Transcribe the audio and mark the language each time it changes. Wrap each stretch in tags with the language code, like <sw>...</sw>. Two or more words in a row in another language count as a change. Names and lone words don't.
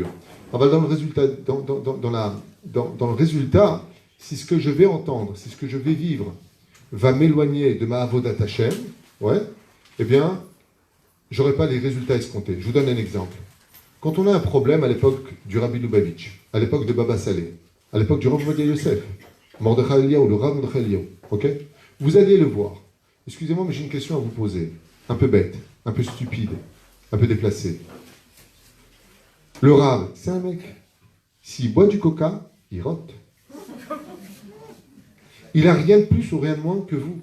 <fr>Alors, dans le résultat, si ce que je vais entendre, si ce que je vais vivre va m'éloigner de ma</fr> <he>עבודת השם,</he> <fr>ouais, eh bien, j'aurai pas les résultats escomptés. Je vous donne un exemple. Quand on a un problème à l'époque du Rabbi Lubavitch, à l'époque de Baba Saleh, à l'époque du Rav Ovadia Yosef, Mordechai Eliyahu, le Rav Mordechai Eliyahu, ok ? Vous allez le voir. Excusez-moi, mais j'ai une question à vous poser. Un peu bête, un peu stupide, un peu déplacée. Le Rav, c'est un mec. S'il boit du coca, il rote. Il n'a rien de plus ou rien de moins que vous.</fr>